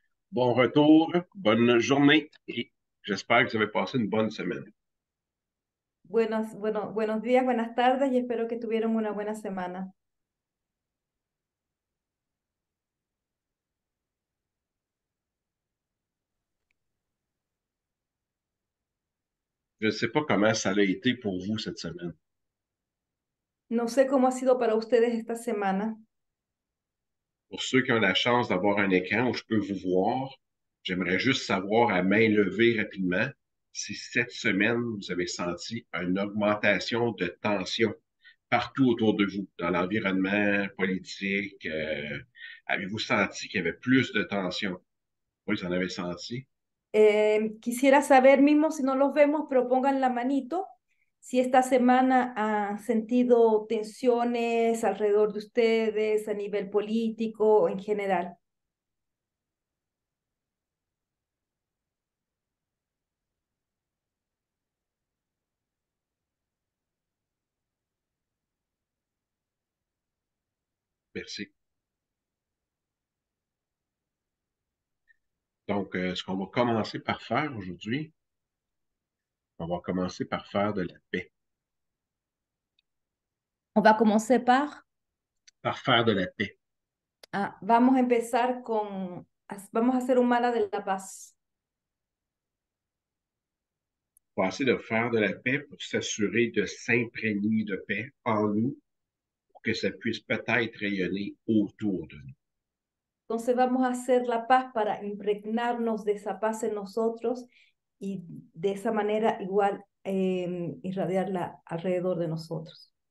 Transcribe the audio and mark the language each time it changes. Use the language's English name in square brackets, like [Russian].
[French] bon retour, bonne journée et j'espère que vous avez passé une bonne semaine. [Spanish] Buenos días, buenas tardes y espero que tuvieron una buena semana. [French] Je ne sais pas comment ça a été pour vous cette semaine. [Spanish] No sé cómo ha sido para ustedes esta semana. [French] Pour ceux qui ont la chance d'avoir un écran où je peux vous voir, j'aimerais juste savoir à main levée rapidement si cette semaine vous avez senti une augmentation de tension partout autour de vous, dans l'environnement politique. Avez-vous senti qu'il y avait plus de tension? Oui, vous en avez senti. [Spanish] Quisiera saber mismo si no los vemos, pero pongan la manito si esta semana han sentido tensiones alrededor de ustedes a nivel político o en general. [French] Merci. Donc, ce qu'on va commencer par faire aujourd'hui, on va commencer par faire de la paix. On va commencer par, Par faire de la paix. [Spanish] vamos a empezar vamos a hacer un mala de la paz. [French] On va essayer de faire de la paix pour s'assurer de s'imprégner de paix en nous pour que ça puisse peut-être rayonner autour de nous. [Spanish] Entonces vamos a hacer la paz para impregnarnos de esa paz en nosotros y de esa manera igual irradiarla alrededor de nosotros.